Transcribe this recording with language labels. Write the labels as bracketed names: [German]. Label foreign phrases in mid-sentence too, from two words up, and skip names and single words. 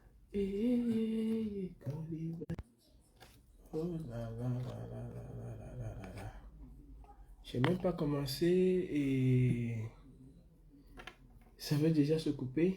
[French] Oh là là là là là là là là là là. J'ai même pas commencé et ça veut déjà se couper.